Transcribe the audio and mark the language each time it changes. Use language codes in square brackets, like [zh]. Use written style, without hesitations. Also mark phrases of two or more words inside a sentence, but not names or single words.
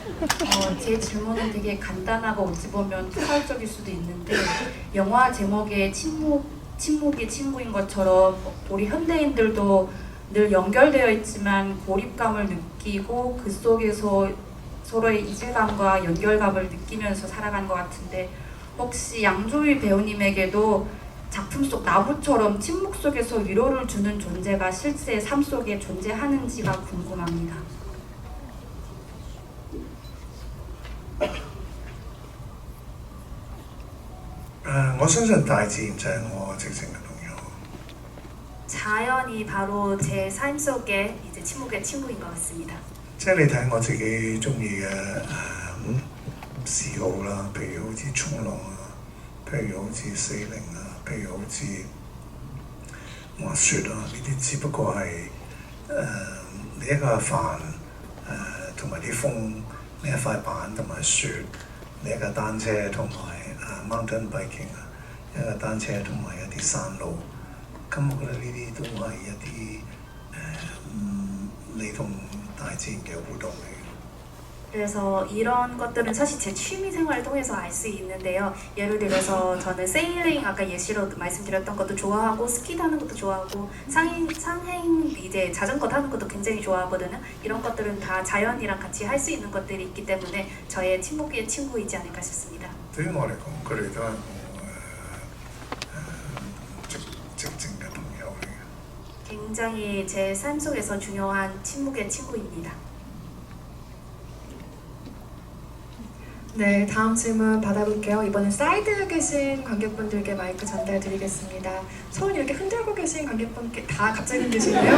[ko] 제 질문은 되게 간단하고 어찌 보면 포괄적일 수도 있는데 영화 제목에 침묵이 친구인 것처럼 우리 현대인들도 늘 연결되어 있지만 고립감을 느끼고 그 속에서 서로의 이질감과 연결감을 느끼면서 살아가는 것 같은데 혹시 양조희 배우님에게도 작품 속 나무처럼 침묵 속에서 위로를 주는 존재가 실제 삶 속에 존재하는지가 궁금합니다. [yue] 我相信大自然就係我直情嘅朋友。 [ko] 자연이 바로 제 삶 속에 이제 침묵의 친구인 것 같습니다. [yue] 即係你睇我自己中意嘅嗜好啦，譬如好似衝浪啊，譬如好似sailing啊，譬如好似滑雪啊，呢啲只不過係你一個帆同埋啲風，你一塊板同埋雪，你一架單車同埋 [en] mountain biking [yue] 啊，一架單車同埋一啲山路。咁我覺得呢啲都係一啲你同大自然嘅互動嚟嘅。 [ko] 그래서 이런 것들은 사실 제 취미 생활을 통해서 알 수 있는데요. 예를 들어서 저는 세일링 아까 예시로 말씀드렸던 것도 좋아하고 스키 타는 것도 좋아하고 상행 이제 자전거 타는 것도 굉장히 좋아하거든요. 이런 것들은 다 자연이랑 같이 할 수 있는 것들이 있기 때문에 저의 친목의 친구이지 않을까 싶습니다. [yue] 對於我嚟講，佢哋都係我直情嘅朋友嚟嘅。 [ko] 굉장히 제 삶 속에서 중요한 친목의 친구입니다. 네, 다음 질문 받아볼게요. 이번엔 사이드에 계신 관객분들께 마이크 전달드리겠습니다. 손 이렇게 흔들고 계신 관객분께 다 갑자기 흔드시고요.